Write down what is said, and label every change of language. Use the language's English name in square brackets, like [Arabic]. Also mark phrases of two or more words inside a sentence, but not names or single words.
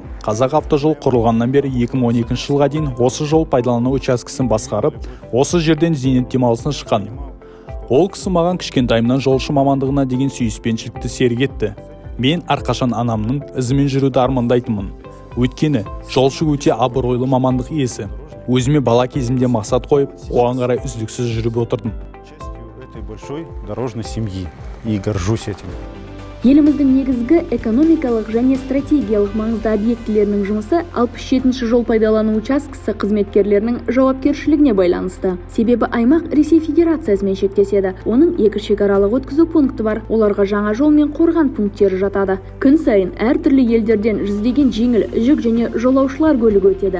[Kazakh] Қазақ автожол құрылғаннан бері 2012 жылға дейін осы жол пайдалану учаскесін басқарып, осы жерден зейнет демалысына шыққан. Ол кісі маған кішкентайымнан жолшы мамандығына деген сүйіспеншілікті серік етті. Мен әрқашан анамның ізімен жүруді армандайтынмын. Өйткені жолшы өте абыройлы мамандық иесі. Өзіме бала кезімде мақсат қойып, оған қарай үздіксіз жүріп отырдым. [Russian] Этой большой дорожной семьи и горжусь этим. [Kazakh] Еліміздің негізгі экономикалық және стратегиялық маңызды объектілерінің жұмысы 67-ші жол пайдалану учаскесі қызметкерлерінің жауапкершілігіне байланысты. Себебі аймақ Ресей Федерациясымен шектеседі. Оның 2 шекаралық өткізу пункті бар. Оларға жаңа жол мен қорған пункттері жатады. Күн сайын әртүрлі елдерден жүздеген жеңіл, жүк және жолаушылар көлігі өтеді.